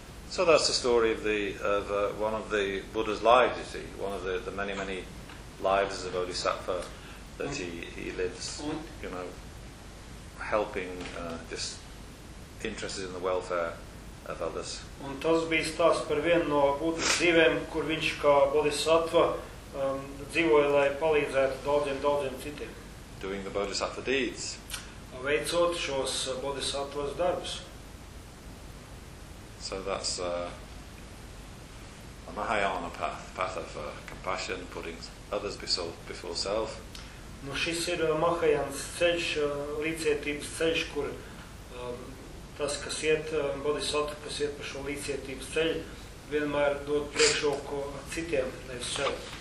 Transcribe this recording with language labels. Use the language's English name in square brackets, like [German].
[English] So that's the story of one of the Buddha's lives, you see, one of the many, many lives of a bodhisattva that he lives, you know, helping just interested in the welfare of others. [Latvian] Un tas bija stāsts par vienu no Buddhas dzīvēm, kur viņš kā bodhisattva dzīvoja, lai palīdzētu daudziem, daudziem citiem. [English] Doing the bodhisattva deeds. [Latvian] Veicot šos bodhisattvas darbus. [English] So that's a Mahayana path of compassion, putting others before self. [Latvian] Nu, šis ir Mahayana ceļš, līdzietības ceļš, kur tas, kas iet, bodhisattva, kas iet par šo līdzietības ceļu, vienmēr dod priekšroku citiem, nevis sev.